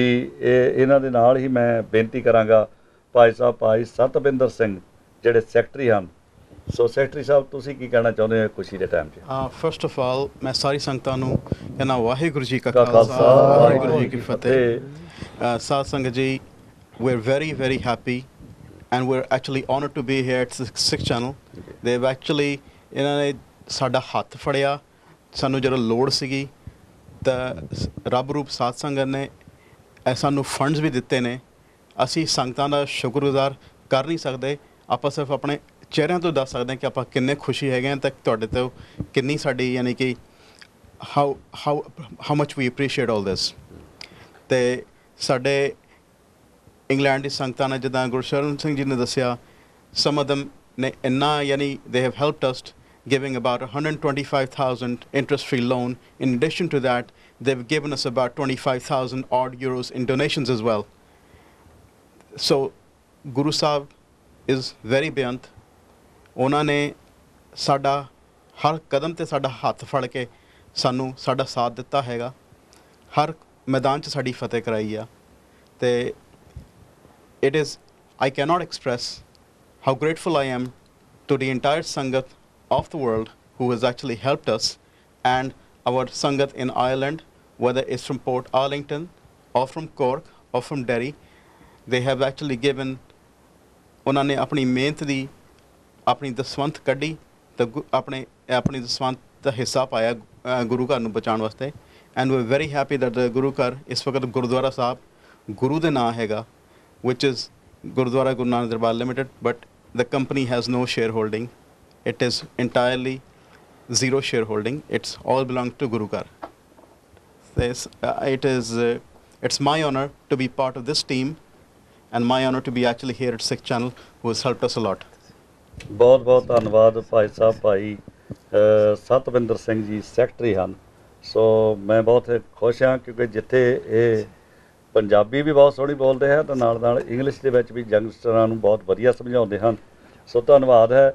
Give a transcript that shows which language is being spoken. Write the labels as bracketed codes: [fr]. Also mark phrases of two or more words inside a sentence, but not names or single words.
[pa] ਇਹਨਾਂ ਦੇ ਨਾਲ ਹੀ ਮੈਂ ਬੇਨਤੀ ਕਰਾਂਗਾ ਭਾਈ ਸਾਹਿਬ ਭਾਈ ਸਤਵਿੰਦਰ ਸਿੰਘ ਜਿਹੜੇ ਸੈਕਟਰੀ ਹਨ। ਸੋ ਸੈਕਟਰੀ ਸਾਹਿਬ ਤੁਸੀਂ ਕੀ ਕਹਿਣਾ ਚਾਹੁੰਦੇ ਹੋ ਖੁਸ਼ੀ ਦੇ ਟਾਈਮ 'ਚ? [en] first of all [pa] ਮੈਂ ਸਾਰੀ ਸੰਗਤਾਂ ਨੂੰ ਕਹਿੰਦਾ ਵਾਹਿਗੁਰੂ ਜੀ ਕਾ ਖਾਲਸਾ ਵਾਹਿਗੁਰੂ ਜੀ ਕੀ ਫਤਿਹ। ਸਾਧ ਸੰਗਤ ਜੀ, [en] we're very very happy and we're actually honored to be here at Sikh Channel. They've actually [pa] ਇਹਨਾਂ ਨੇ ਸਾਡਾ ਹੱਥ ਫੜਿਆ ਸਾਨੂੰ ਜਦੋਂ ਲੋੜ ਸੀਗੀ ਤਾਂ ਰੱਬ ਰੂਪ ਸਾਧ ਸੰਗਤ ਨੇ ਸਾਨੂੰ ਫੰਡਸ ਵੀ ਦਿੱਤੇ ਨੇ। ਅਸੀਂ ਸੰਗਤਾਂ ਦਾ ਸ਼ੁਕਰਗੁਜ਼ਾਰ ਕਰ ਨਹੀਂ ਸਕਦੇ, ਆਪਾਂ ਸਿਰਫ ਆਪਣੇ ਚਿਹਰਿਆਂ ਤੋਂ ਦੱਸ ਸਕਦੇ ਹਾਂ ਕਿ ਆਪਾਂ ਕਿੰਨੇ ਖੁਸ਼ੀ ਹੈਗੇ ਹਾਂ ਤੇ ਤੁਹਾਡੇ ਤੋਂ ਕਿੰਨੀ ਸਾਡੀ ਯਾਨੀ ਕਿ [en] how much we appreciate all this. [pa] ਅਤੇ ਸਾਡੇ ਇੰਗਲੈਂਡ ਦੀ ਸੰਗਤਾਂ ਨੇ ਜਿੱਦਾਂ ਗੁਰਸ਼ਰਨ ਸਿੰਘ ਜੀ ਨੇ ਦੱਸਿਆ, [en] some of them [pa] ਨੇ ਇੰਨਾ ਯਾਨੀ [en] they have helped us giving about 125,000 interest-free loan. In addition to that, they've given us about 25,000 odd euros in donations as well. So, Guru Sahib is very beyond. [pa] ਉਹਨਾਂ ਨੇ ਸਾਡਾ ਹਰ ਕਦਮ ਤੇ ਸਾਡਾ ਹੱਥ ਫੜ ਕੇ ਸਾਨੂੰ ਸਾਡਾ ਸਾਥ ਦਿੱਤਾ ਹੈਗਾ, ਹਰ ਮੈਦਾਨ 'ਚ ਸਾਡੀ ਫਤਿਹ ਕਰਾਈ ਆ। [en] ਤੇ it is, I cannot express how grateful I am to the entire Sangat of the world who has actually helped us, and our Sangat in Ireland, whether it's from Port Arlington or from Cork or from Derry, they have actually given, [pa] ਉਹਨਾਂ ਨੇ ਆਪਣੀ ਮਿਹਨਤ ਦੀ ਆਪਣੀ ਦਸਵੰਤ ਕੱਢੀ ਤੇ ਆਪਣੀ ਦਸਵੰਤ ਦਾ ਹਿੱਸਾ ਪਾਇਆ ਗੁਰੂ ਘਰ ਨੂੰ ਬਚਾਉਣ ਵਾਸਤੇ। [en] and we very happy that [pa] ਗੁਰੂ ਘਰ ਇਸ ਵਕਤ ਗੁਰਦੁਆਰਾ ਸਾਹਿਬ ਗੁਰੂ ਦੇ ਨਾਂ ਹੈਗਾ, [en] which is ਗੁਰਦੁਆਰਾ ਗੁਰੂ ਨਾਨਕ ਦਰਬਾਰ ਲਿਮਿਟਡ, but the company has no shareholding. It is entirely zero shareholding. It's all belong to Guru Ghar. It's my honor to be part of this team, and my honor to be actually here at Sikh Channel, who has helped us a lot. [pa] ਬਹੁਤ ਬਹੁਤ ਧੰਨਵਾਦ ਭਾਈ ਸਾਹਿਬ ਭਾਈ ਸਤਵਿੰਦਰ ਸਿੰਘ ਜੀ ਸੈਕਟਰੀ ਹਨ। ਸੋ ਮੈਂ ਬਹੁਤ ਖੁਸ਼ ਹਾਂ ਕਿਉਂਕਿ ਜਿੱਥੇ ਇਹ ਪੰਜਾਬੀ ਵੀ ਬਹੁਤ ਸੋਹਣੀ ਬੋਲਦੇ ਹੈ ਤਾਂ ਨਾਲ ਨਾਲ ਇੰਗਲਿਸ਼ ਦੇ ਵਿੱਚ ਵੀ ਯੰਗਸਟਰਾਂ ਨੂੰ ਬਹੁਤ ਵਧੀਆ ਸਮਝਾਉਂਦੇ ਹਨ। ਸੋ ਧੰਨਵਾਦ ਹੈ।